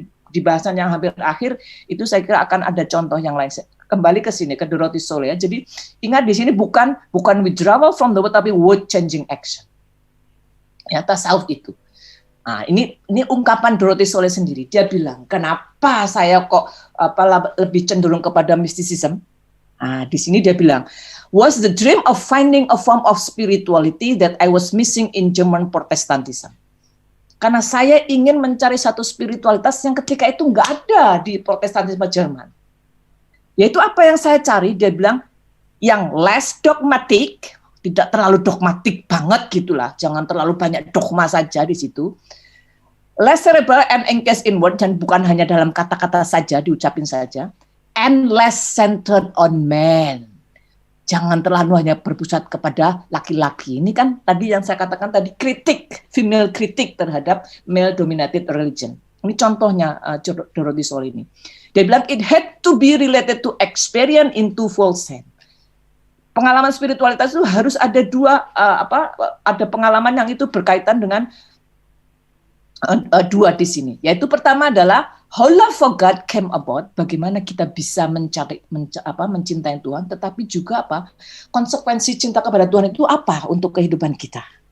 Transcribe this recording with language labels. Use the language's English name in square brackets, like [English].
[Indonesian] di bahasan yang hampir akhir itu saya kira akan ada contoh yang lain. Kembali ke sini, ke Dorothy Soul ya. Jadi ingat di sini bukan [English] withdrawal from the word, [Indonesian] tapi [English] word changing action. [Indonesian] Ya, tasawuf itu. Nah, ini ungkapan Dorothy Soul sendiri. Dia bilang, kenapa saya kok lebih cenderung kepada mysticism? Nah, di sini dia bilang, [English] was the dream of finding a form of spirituality that I was missing in German Protestantism. [Indonesian] Karena saya ingin mencari satu spiritualitas yang ketika itu nggak ada di Protestantisme Jerman. Yaitu apa yang saya cari, dia bilang, yang [English] less dogmatic, [Indonesian] tidak terlalu dogmatik banget gitulah, jangan terlalu banyak dogma saja di situ. [English] Less cerebral and engaged in word, [Indonesian] dan bukan hanya dalam kata-kata saja, diucapin saja. [English] And less centered on man. [Indonesian] Jangan terlalu hanya berpusat kepada laki-laki. Ini kan tadi yang saya katakan tadi, kritik, female kritik terhadap [English] male-dominated religion. [Indonesian] Ini contohnya Dorothy Soul ini. Dia bilang, [English] it had to be related to experience in twofold sense. [Indonesian] Pengalaman spiritualitas itu harus ada ada pengalaman yang itu berkaitan dengan dua di sini. Yaitu pertama adalah [English] how love for God came about, [Indonesian] bagaimana kita bisa mencintai Tuhan, tetapi juga konsekuensi cinta kepada Tuhan itu apa untuk kehidupan kita.